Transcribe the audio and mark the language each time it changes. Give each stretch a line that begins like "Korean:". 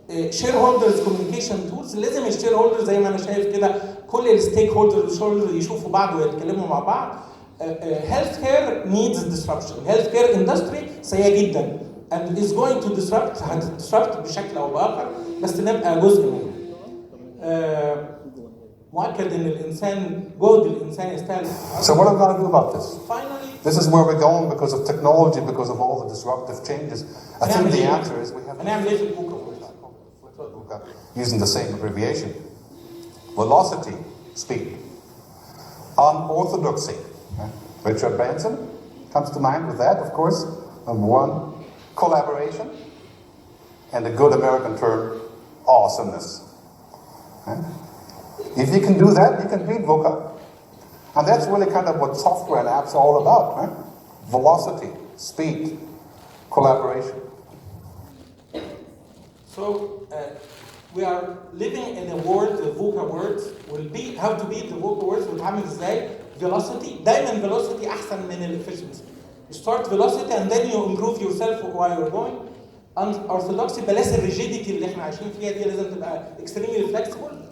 English: shareholders communication tools,
Arabic: لازم الشير هولدرز زي ما انا شايف كده كل الستيك هولدرز يشوفوا بعض ويتكلموا مع بعض.
English: health care needs disruption,
Arabic: الهيلث كير اندستري سيئه جدا
English: and is going to disrupt،
Arabic: هتدسربت بشكل او باخر، بس نبقى جزء منه. مؤكد ان الانسان جهد الانسان يستاهل.
English: So what are we going to do about this? Finally, This is where we're going because of technology, because of all the disruptive changes. I think the answer is we have
Arabic: هنعمل ايه في البوكا؟
English: using the same abbreviation. Velocity, speed. Unorthodoxy. Richard Branson comes to mind with that, of course. Number one, collaboration. And a good American term, awesomeness. If you can do that, you can beat VUCA. And that's really kind of what software and apps are all about, right? Velocity, speed, collaboration. So we are living in a world, the VUCA world will be how to beat the VUCA world.
Arabic: بتعمل ازاي؟ Velocity، دايما velocity احسن من efficiency.
English: You start velocity and then you improve yourself while you're going.
Arabic: Unorthodoxy، بلاش الريجيديتي اللي احنا عايشين فيها دي، لازم تبقى
English: extremely flexible.